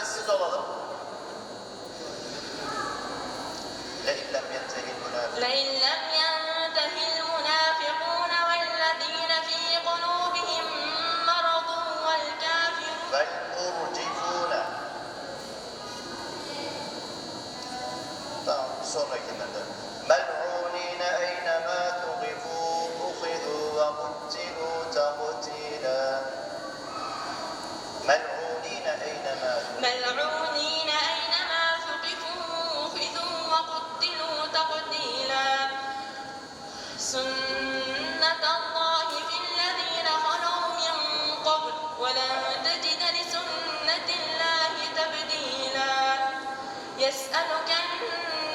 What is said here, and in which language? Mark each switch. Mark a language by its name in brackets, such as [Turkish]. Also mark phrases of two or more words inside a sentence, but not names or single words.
[Arabic] alalım. لَاِنْ لَمْ يَنْتَهِ الْمُنَافِقُونَ لئن لم ينته المنافقون والذين في قلوبهم مرض والكافرون وَالْمُرْجِفُونَ. [Turkish] Tamam, sonrakinden de. [Arabic] مَلْعُونِينَ اَيْنَمَا تُغِفُوا اُخِذُوا وَقُتِّلُوا تَقْتِيلًا. مَلْعُونِينَ اَيْنَمَا ملعونين أينما ثقفوا أخذوا وقتلوا تقتيلا سنة الله في الذين خلوا من قبل ولن تجد لسنة الله تبديلا يسألك